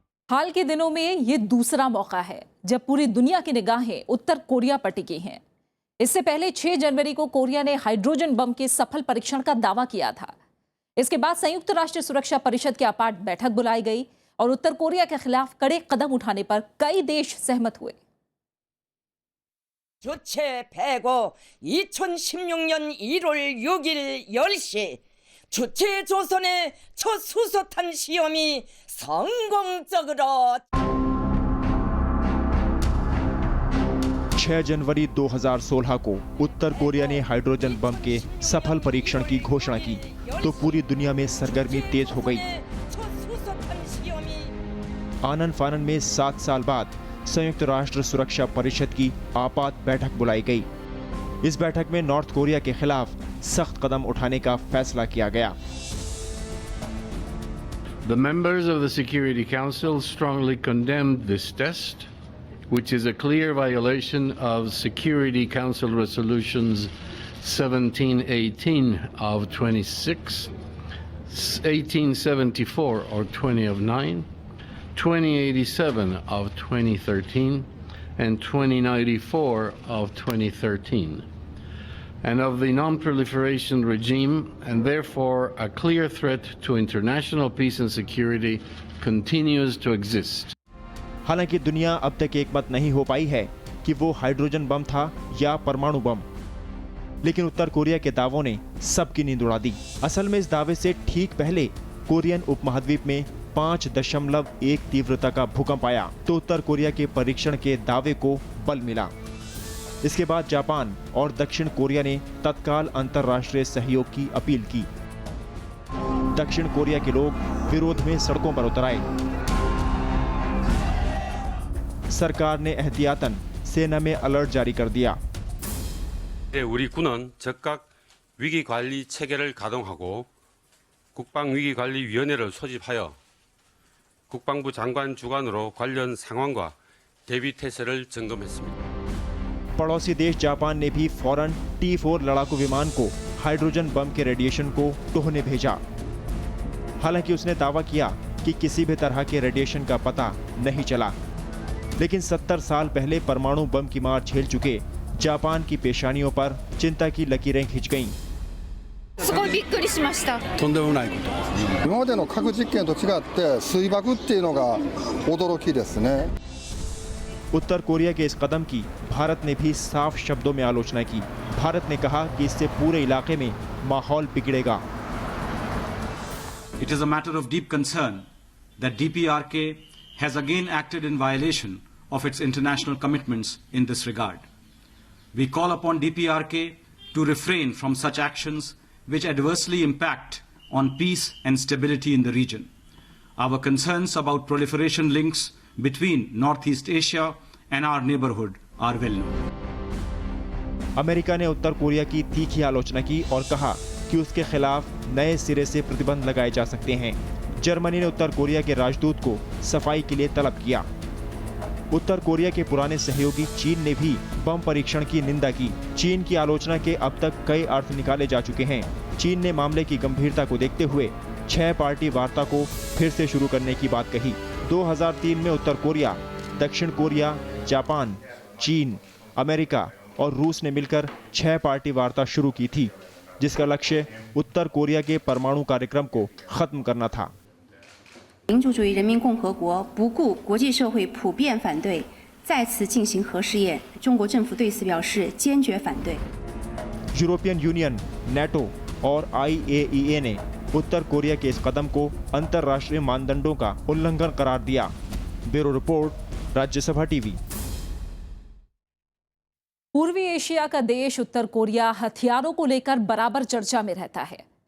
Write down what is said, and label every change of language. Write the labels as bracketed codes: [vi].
[hi] हाल के दिनों में ये दूसरा मौका है जब पूरी दुनिया की निगाहें उत्तर कोरिया पर टिकी हैं। इससे पहले 6 जनवरी को कोरिया ने हाइड्रोजन बम के सफल परीक्षण का दावा किया था। इसके बाद संयुक्त राष्ट्र सुरक्षा परिषद की आपात बैठक बुलाई गई और उत्तर कोरिया के खिलाफ कड़े कदम उठाने पर कई देश सहमत हुए। [ko] 주체 폐고 2016년 1월 6일 10시 주체 조선의 첫 수소탄 시험이 성공적으로 [hi] 6 जनवरी 2016 को उत्तर कोरिया ने हाइड्रोजन बम के सफल परीक्षण की घोषणा की तो पूरी दुनिया में सरगर्मी तेज हो गई। आनन फानन में 7 साल बाद संयुक्त राष्ट्र सुरक्षा परिषद की आपात बैठक बुलाई गई। इस बैठक में नॉर्थ कोरिया के खिलाफ सख्त कदम उठाने का फैसला किया गया। [en] The members of the Security Council strongly condemned this test, which is a clear violation of Security Council resolutions 1718 of 26, 1874 or 20 of 9, 2087 of 2013, and 2094 of 2013, and of the non-proliferation regime, and therefore a clear threat to international peace and security continues to exist. [hi] हालांकि दुनिया अब तक एकमत नहीं हो पाई है कि वो हाइड्रोजन बम था या परमाणु बम, लेकिन उत्तर कोरिया के दावों ने सबकी नींद उड़ा दी। असल में इस दावे से ठीक पहले कोरियन उपमहाद्वीप में 5.1 तीव्रता का भूकंप आया तो उत्तर कोरिया के परीक्षण के दावे को बल मिला। इसके बाद जापान और दक्षिण कोरिया ने तत्काल अंतर्राष्ट्रीय सहयोग की अपील की। दक्षिण कोरिया के लोग विरोध में सड़कों पर उतर आए। सरकार ने एहतियातन सेना में अलर्ट जारी कर दिया। [ko] 우리 군은 즉각 위기 관리 체계를 가동하고 국방 위기 관리 위원회를 소집하여 국방부 장관 주관으로 관련 상황과 대비 태세를 점검했습니다. [hi] पड़ोसी देश जापान ने भी फौरन T-4 लड़ाकू विमान को हाइड्रोजन बम के रेडिएशन को टोहने भेजा। हालांकि उसने दावा किया कि किसी भी तरह के रेडिएशन का पता नहीं चला, लेकिन 70 साल पहले परमाणु बम की मार झेल चुके जापान की पेशानियों पर चिंता की लकीरें खिंच गईं। [ja] すごいびっくりしました。とんでもないことです。今までの核実験と違って水爆っていうのが驚きですね。 [hi] उत्तर कोरिया के इस कदम की भारत ने भी साफ शब्दों में आलोचना की। भारत ने कहा कि इससे पूरे इलाके में माहौल बिगड़ेगा। [en] It is a matter of deep concern that DPRK has again acted in violation of its international commitments in this regard. We call upon DPRK to refrain from such actions which adversely impact on peace and stability in the region. Our concerns about proliferation links between Northeast Asia and our neighborhood are well known. [hi] America ने उत्तर Korea की तीखी आलोचना की और कहा कि उसके खिलाफ नए सिरे से प्रतिबंध लगाए जा सकते हैं। जर्मनी ने उत्तर कोरिया के राजदूत को सफाई के लिए तलब किया। उत्तर कोरिया के पुराने सहयोगी चीन ने भी बम परीक्षण की निंदा की। चीन की आलोचना के अब तक कई अर्थ निकाले जा चुके हैं। चीन ने मामले की गंभीरता को देखते हुए 6 पार्टी वार्ता को फिर से शुरू करने की बात कही। 2003 में उत्तर कोरिया, दक्षिण कोरिया, जापान, चीन, अमेरिका और रूस ने मिलकर 6 पार्टी वार्ता शुरू की थी, जिसका लक्ष्य उत्तर कोरिया के परमाणु कार्यक्रम को खत्म करना था। [zh] 民主主义人民共和国不顾国际社会普遍反对，再次进行核试验。中国政府对此表示坚决反对。 [hi] यूरोपियन यूनियन, नेटो और IAEA ने उत्तर कोरिया के इस कदम को अंतर्राष्ट्रीय मानदंडों का उल्लंघन करार दिया। Bureau report, Rajya Sabha TV. पूर्वी एशिया का देश उत्तर कोरिया हथियारों को लेकर बराबर चर्चा में रहता है।